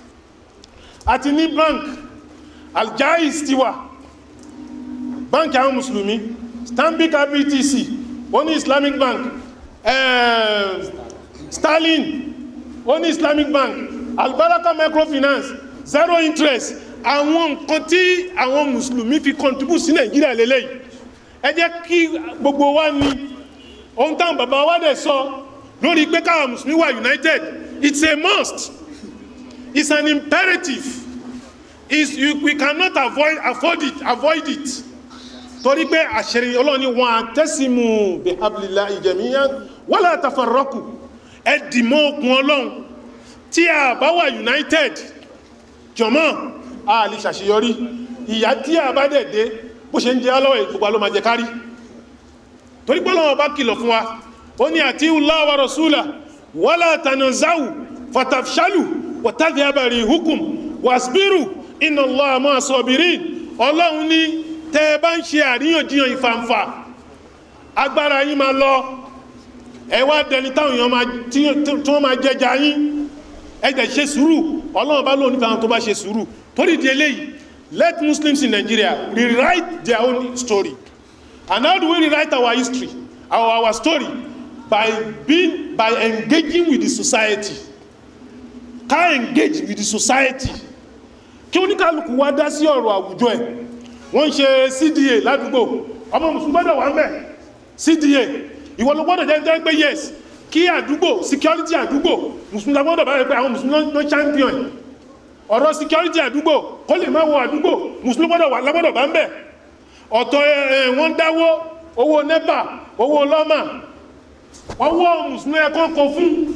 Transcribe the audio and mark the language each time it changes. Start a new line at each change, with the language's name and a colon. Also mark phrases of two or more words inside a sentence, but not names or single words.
Yoruba: Àti ní bank, Al-Jaiz ti wà, bank àwọn Mùsùlùmí, Stanbic IBTC, ó ní Islamic Bank, Sterling, ó ní Islamic Bank, Al-Baraka Microfinance,
English: zero interest.
Yoruba: Àwọn nǹkan tí àwọn Mùsùlùmí fi contribute sí Nàìjíríà lélẹ́yìí. Ẹ jẹ́ kí gbogbo wa ní ohun táwọn bàbá wa dẹ̀ sọ lórí pé káwọn Mùsùlùmí wà united.
English: It's a must. It's an imperative. We cannot avoid it.
Yoruba: Torí pé àṣírí Ọlọ́run ni
Arabic: واعتصموا بحبل الله جميعا ولا تفرقوا.
Yoruba: Ẹ dì mọ́ okùn Ọlọ́run. Tí a bá wà united, jọmọ́ a lè ṣàṣeyọrí. Ìyà tí a bá dẹ̀ dé bó ṣe ń jẹ alọ́wọ̀ ìgbogbo ló máa jẹ kárí. Torí pé Ọlọ́run bá kìlọ̀ fún wa, ó ní
Arabic: أطيعوا الله ورسوله ولا تنازعوا فتفشلوا وتذهب ريحكم واصبروا إن الله مع الصابرين.
Yoruba: Ọlọ́run ní tẹ́ bá ń ṣe àríyànjiyàn ìfàǹfà, agbára yín máa lọ, ẹ wá dẹni táwọn èèyàn tí wọ́n máa jẹjà yín, ẹ dẹ̀ ṣe sùúrù. Ọlọ́run bá lóun nípa àwọn tó bá ṣe sùúrù. Torí di eléyìí,
English: let Muslims in Nigeria rewrite their own story. And how do we rewrite our history, our story? By engaging with the society.
Yoruba: Ká
English: engage with the society.
Yoruba: Kí oníkálùkù wá dá sí ọ̀rọ̀ àwùjọ ẹ̀. Wọ́n ṣe CDA ládùúgbò, ọmọ mùsùlùmí gbọ́dọ̀ wà ń bẹ̀ CDA ìwọ ló gbọ́dọ̀ jẹ́ pé yes kí àdúgbò security àdúgbò mùsùlùmí gbọ́dọ̀ bá rẹ̀ pé àwọn mùsùlùmí ló champion ọ̀rọ̀ security àdúgbò kó lè má wọ àdúgbò mùsùlùmí gbọ́dọ̀ bá ń bẹ̀ ọ̀tọ̀ wọ́n dáwó owó NEPA owó lọ́mà ọwọ́ mùsùlùmí ẹ̀kọ́ kọ fún